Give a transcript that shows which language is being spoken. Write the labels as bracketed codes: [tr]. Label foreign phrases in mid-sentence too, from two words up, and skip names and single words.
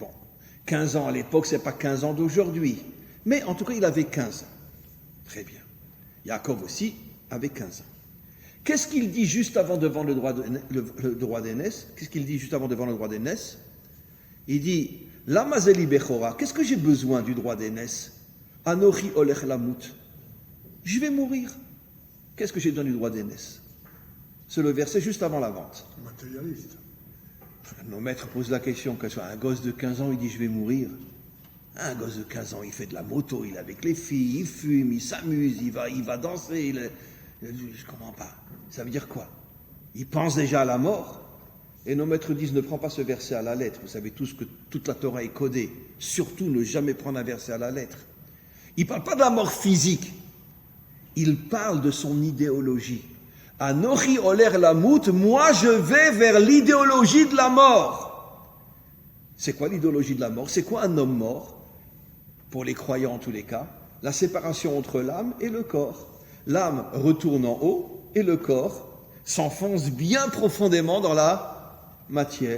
[fr] Bon, 15 ans à l'époque, c'est pas 15 ans d'aujourd'hui. Mais en tout cas, il avait 15 ans. Très bien. Yaakov aussi avait 15 ans. Qu'est-ce qu'il dit juste avant de vendre le droit d'aînesse? Qu'est-ce qu'il dit juste avant de vendre le droit d'aînesse? Il dit, [he] למה זה לי בכורה, [fr] qu'est-ce que j'ai besoin du droit d'aînesse? [he] אנכי הולך למות. [fr] Je vais mourir. Qu'est-ce que j'ai besoin du droit d'aînesse? C'est le verset juste avant la vente. Matérialiste. Nos maîtres posent la question, que soit un gosse de 15 ans, il dit je vais mourir. Un gosse de 15 ans, il fait de la moto, il est avec les filles, il fume, il s'amuse, il va danser. Je ne comprends pas. Ça veut dire quoi? Il pense déjà à la mort. Et nos maîtres disent, ne prends pas ce verset à la lettre. Vous savez tous que toute la Torah est codée. Surtout, ne jamais prendre un verset à la lettre. Il ne parle pas de la mort physique. Il parle de son idéologie. [he] אנכי הולך למות, [fr] moi je vais vers l'idéologie de la mort. C'est quoi l'idéologie de la mort? C'est quoi un homme mort? Pour les croyants en tous les cas, la séparation entre l'âme et le corps. L'âme retourne en haut et le corps s'enfonce bien profondément dans la matière.